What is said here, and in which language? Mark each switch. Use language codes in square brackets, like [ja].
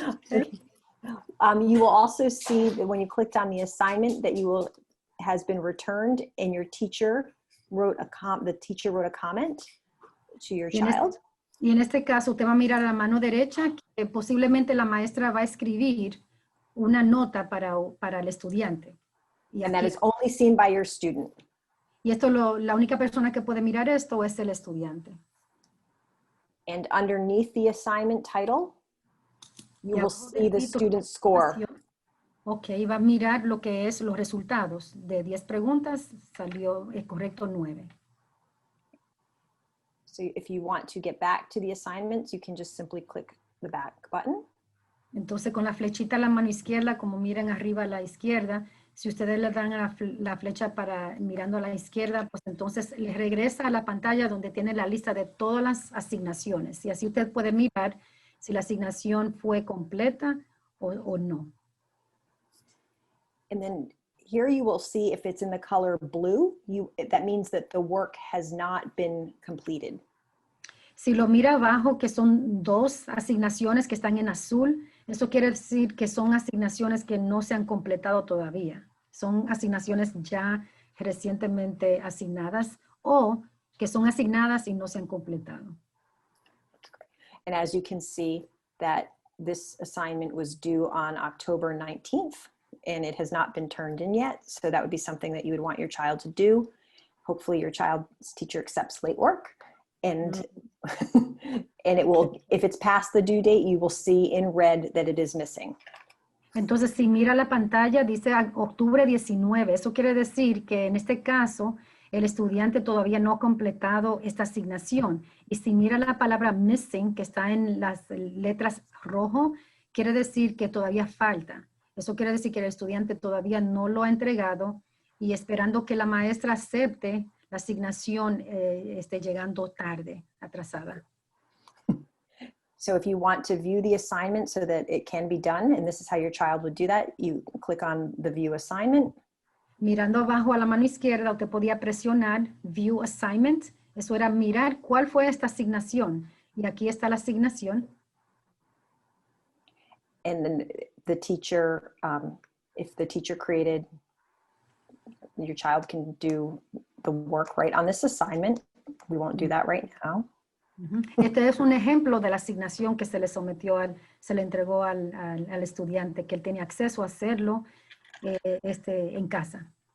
[en] You will also see that when you clicked on the assignment that has been returned, and your teacher wrote the teacher wrote a comment to your child. [es] Y en este caso, usted va a mirar a la mano derecha que posiblemente la maestra va a escribir una nota para el estudiante. [en] And that is only seen by your student. [es] Y esto la única persona que puede mirar esto es el estudiante. [en] And underneath the assignment title, you will see the student score. [es] Ok, va a mirar lo que es los resultados. De 10 preguntas, salió correcto 9. [en] So if you want to get back to the assignments, you can just simply click the back button. [es] Entonces, con la flechita a la mano izquierda, como miran arriba a la izquierda, si ustedes le dan a la flecha mirando a la izquierda, pues entonces les regresa a la pantalla donde tiene la lista de todas las asignaciones. Y así usted puede mirar si la asignación fue completa o no. [en] And then here you will see if it's in the color blue, that means that the work has not been completed. [es] Si lo mira abajo, que son 2 asignaciones que están en azul, eso quiere decir que son asignaciones que no se han completado todavía. Son asignaciones ya recientemente asignadas o que son asignadas y no se han completado. [en] And as you can see, that this assignment was due on October 19th, and it has not been turned in yet. So that would be something that you would want your child to do. Hopefully your child's teacher accepts late work, and and it will, if it's past the due date, you will see in red that it is missing. [es] Entonces, si mira la pantalla, dice octubre 19. Eso quiere decir que en este caso, el estudiante todavía no ha completado esta asignación. Y si mira la palabra missing, que está en las letras rojo, quiere decir que todavía falta. Eso quiere decir que el estudiante todavía no lo ha entregado y esperando que la maestra acepte la asignación esté llegando tarde, atrasada. [en] So if you want to view the assignment so that it can be done, and this is how your child would do that, you click on the view assignment. [es] Mirando abajo a la mano izquierda, usted podía presionar View Assignment. Eso era mirar cuál fue esta asignación. Y aquí está la asignación. [en] And then the teacher, if the teacher created, your child can do the work right on this assignment. We won't do that right now. [es] Este es un ejemplo de la asignación que se le sometió, se le entregó al estudiante, que él tenía acceso a hacerlo en casa.